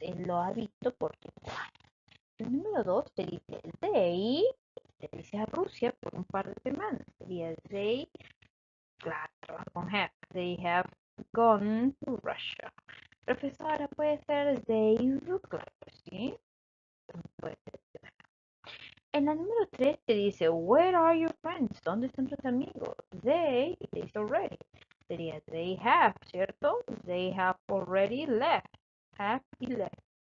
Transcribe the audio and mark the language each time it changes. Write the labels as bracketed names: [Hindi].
[Spanish] Él lo ha visto por 5 años. El número 2 te dice te dice a Rusia por un par de semanas. Sería they, claro, trabaja con have. [English] They have gone to Russia. [Spanish] Profesora, puede ser they, claro, ¿sí? Puede ser. En la número 3 te dice, [English] where are your friends? [Spanish] ¿Dónde están tus amigos? They, te dice already. Sería [English] they have, [Spanish] ¿cierto? [English] They have already left. Have y left.